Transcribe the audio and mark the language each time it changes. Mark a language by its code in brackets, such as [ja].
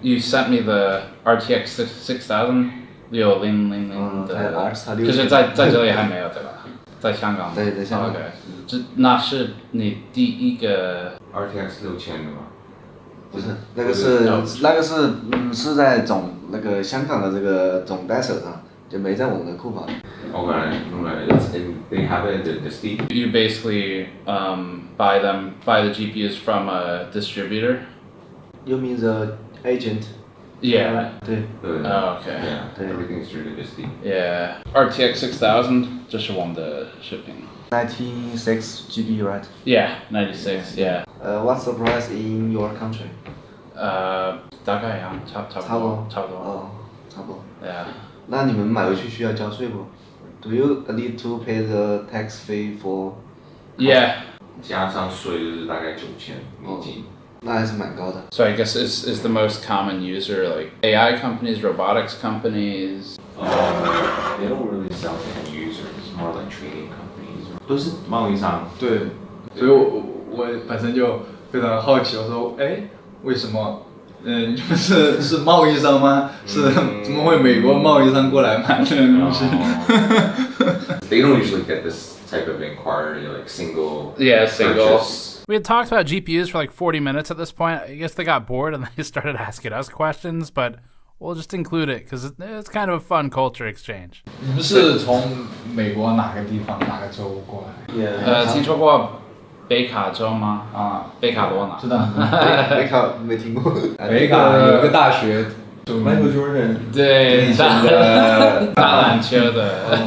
[en] You sent me the [zh] RTX 6000 6000的，可是在这里还没有对吧？在香港。对，在香港。 OK， 那是你第一个 RTX 6000的吗？不是，那个是在那个香港的这个总代手上，就没在我们的库房。 [en] Okay, they have it in the Steam. You basically buy the GPUs from a distributor. You mean the agent? Yeah. [zh] 对。 [en] Oh, okay. Yeah. Everything is really busy. Yeah. [zh] RTX 6000, 这是我们的视频。 [en] 96 GB, right? Yeah, 96. Yeah. What's the price in your country? [zh] 大概呀，差不多。哦，差不多。 [en] Yeah. [zh] 那你们买回去需要交税不 ？ [en] Do you need to pay the tax fee for? Yeah. [zh] 加上税就是大概9000美金。那还是蛮高的。 [en] So I guess is the most common user like AI companies, robotics companies? They don't really sell to end users. It's more like training companies. [zh] 都是贸易商。对，所以我本身就非常好奇，我说，哎，为什么？你们是贸易商吗？是怎么会美国贸易商过来买这个东西？ [en] They don't usually get this type of inquiry, like single. Yeah, single. Purchase. We had talked about GPUs for like 40 minutes at this point. I guess they got bored and they started asking us questions, but we'll just include it because it's kind of a fun culture exchange. [zh] 你们是从美国哪个地方哪个州过来？听说过北卡州吗？啊，北卡罗纳。知道。北卡没听过。北卡有一个大学。 [en] Michael Jordan [zh] 对，打篮球的。